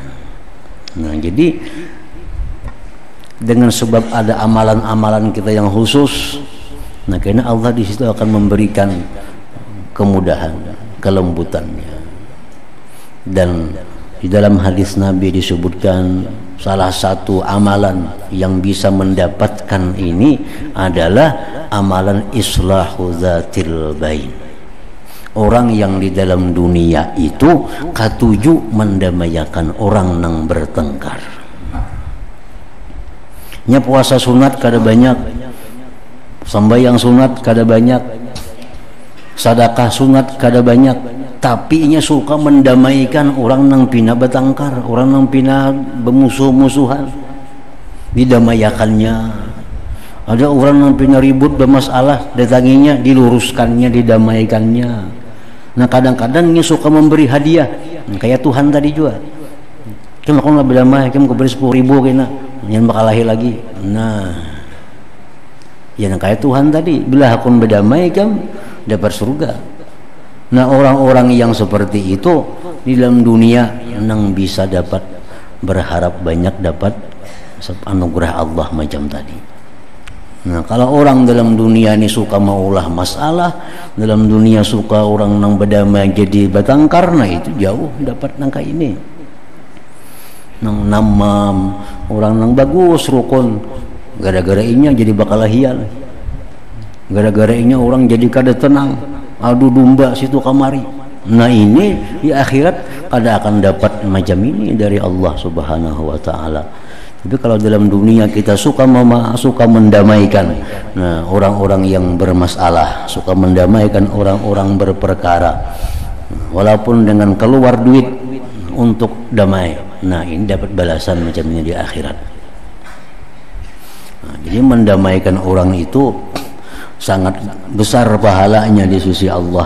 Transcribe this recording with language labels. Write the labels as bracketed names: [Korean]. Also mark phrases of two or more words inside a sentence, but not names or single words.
[Banjar] Nah, jadi dengan sebab ada amalan-amalan kita yang khusus, nah karena Allah di situ akan memberikan kemudahan, kelembutannya. Dan di dalam hadis Nabi disebutkan salah satu amalan yang bisa mendapatkan ini adalah amalan [Arabic] islahu dzatil bain. [Banjar] Orang yang di dalam dunia itu katuju mendamaikan orang nang bertengkar. Nya puasa sunat kada banyak, sembahyang sunat kada banyak, sedekah sunat kada banyak, tapi inya suka mendamaikan orang nang pina bertengkar, orang nang pina bermusuh-musuhan, didamaikannya. Ada orang nang pina ribut bermasalah, datanginya diluruskannya, didamaikannya. Nah kadang-kadang inya suka memberi hadiah, kayak Tuhan tadi juga. Kan aku nggak berdamai, kan aku beri 10.000 kena, yang bakalahi lagi. Nah, ya kayak Tuhan tadi, bila aku berdamai kan dapat surga. Nah orang-orang yang seperti itu di dalam dunia yang bisa dapat berharap banyak dapat anugerah Allah macam tadi. Nah kalau orang dalam dunia ini suka maulah masalah, dalam dunia suka orang nang berdamai jadi bertengkar, nah itu jauh dapat nangka ini. Nang namam orang nang bagus rukun, gara-gara inya jadi bakalahian, gara-gara inya orang jadi kada tenang, adu domba situ kamari. Nah ini di akhirat kada akan dapat macam ini dari Allah [Arabic] Subhanahu wa taala. [Banjar] Tapi kalau dalam dunia kita suka mendamaikan, nah orang-orang yang bermasalah, suka mendamaikan orang-orang berperkara, walaupun dengan keluar duit untuk damai. Nah ini dapat balasan macam ini di akhirat. Nah, jadi mendamaikan orang itu sangat besar pahalanya di sisi Allah.